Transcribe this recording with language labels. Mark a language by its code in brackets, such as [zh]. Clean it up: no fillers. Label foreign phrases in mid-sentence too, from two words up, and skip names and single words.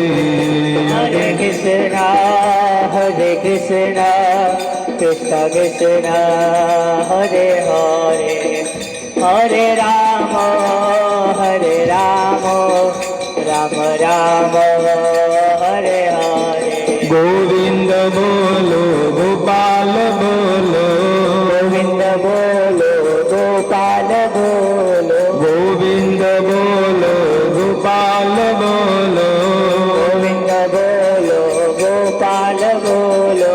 [sa] Hare Krishna Krishna Krishna Hare Hare Hare Ram Ram Ram Hare Hare [hi] गोविंद बोलो गोपाल बोलो गोविंद बोलो गोपाल बोलो गोविंद बोलो गोपाल बोलो गोविंद बोलो गोपाल बोलो